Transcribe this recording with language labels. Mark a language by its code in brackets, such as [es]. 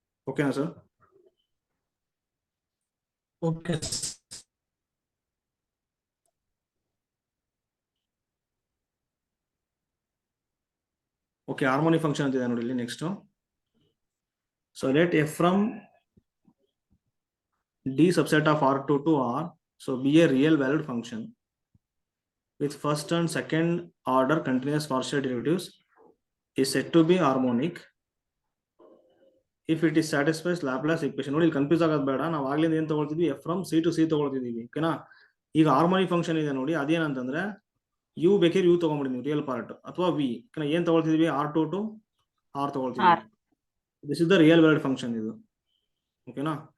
[kn] ಓಕೆನಾ sir? [en] Okay. Okay, harmony function [kn] ಅಂತಿದೆ ನೋಡಿ ಇಲ್ಲಿ [en] Next. So let f from D subset of R2 to R, so be a real valued function with first and second order continuous partial derivatives is said to be harmonic if it is satisfies Laplace equation. [kn] ನೋಡಿ, ಇಲ್ಲಿ confuse ಆಗೋದು ಬೇಡ. ನಾವು ಆಗ್ಲಿಂದ ಏನ್ ತಗೊಳ್ತಿದ್ವಿ, F from C to C ತಗೊಳ್ತಿದೀವಿ. ಓಕೆನಾ? ಈಗ harmonic function ಇದೆ ನೋಡಿ, ಅದೇನಂತಂದ್ರೆ ಯು ಬೇಕಿದ್ರೆ ಯು ತಗೊಂಡ್ಬಿಡಿ ನೀವು, ರಿಯಲ್ ಪಾರ್ಟ್, ಅಥವಾ ವಿ. ಏನ್ ತಗೊಳ್ತಿದ್ವಿ, [en] R2 to R ತಗೊಳ್ತಿದ್ವಿ. This is the real valid function ಇದು. ಓಕೆನಾ?